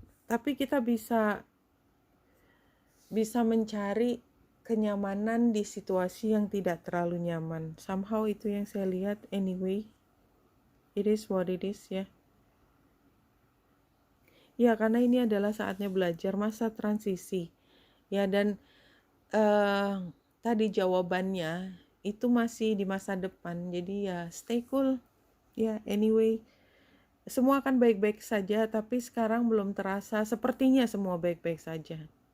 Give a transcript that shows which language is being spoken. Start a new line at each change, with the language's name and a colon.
Indonesian: Tapi kita bisa mencari kenyamanan di situasi yang tidak terlalu nyaman. Somehow itu yang saya lihat.
English: Anyway, it is what it is ya.
Indonesian: Ya, karena ini adalah saatnya belajar, masa transisi. Ya, dan tadi jawabannya itu masih di masa depan. Jadi ya
English: stay cool.
Indonesian: Ya, anyway, semua akan baik-baik saja, tapi sekarang belum terasa sepertinya semua baik-baik saja.